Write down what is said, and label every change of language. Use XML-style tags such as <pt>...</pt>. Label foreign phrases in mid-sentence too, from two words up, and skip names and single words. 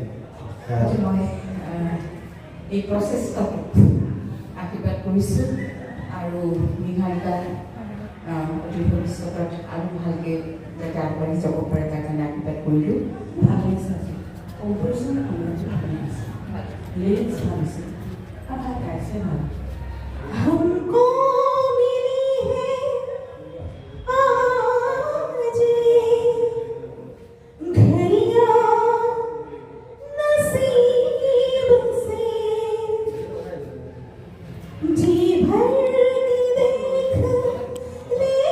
<as>আজি মই এই প্ৰচেষ্টাত আশীৰ্বাদ কৰিছোঁ আৰু নিহাৰিকাৰ অতি ভৱিষ্যতত আৰু ভালকৈ যাতে আগবাঢ়ি যাব পাৰে তাৰ কাৰণে আশীৰ্বাদ কৰিলোঁ। ভাল লাগিছে আজি কম্প'জিশ্যন ভাল লাগিছে, লিৰিক্স ভাল হৈছে, কথা গাইছে ভাল।</as> <hi>हमको मिली है आज घड़ियां नसीब से, जी भर के देख ले</hi>